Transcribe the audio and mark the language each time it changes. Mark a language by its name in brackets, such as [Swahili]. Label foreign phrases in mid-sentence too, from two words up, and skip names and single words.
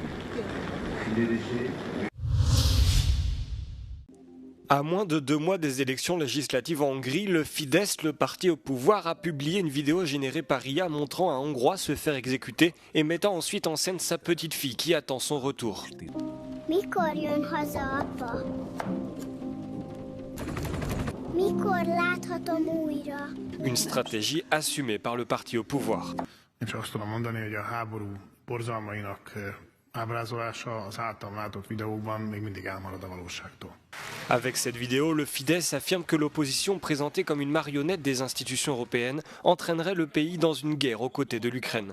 [French] À moins de 2 mois des élections législatives en Hongrie, le Fidesz, le parti au pouvoir, a publié une vidéo générée par IA montrant un Hongrois se faire exécuter et mettant ensuite en scène sa petite fille qui attend son retour. [Hungarian] Mikor jön haza, apa? Mikor láthatom újra? [French] Une stratégie assumée par le parti au pouvoir. Avec cette vidéo, le Fidesz affirme que l'opposition présentée comme une marionnette des institutions européennes entraînerait le pays dans une guerre aux côtés de l'Ukraine.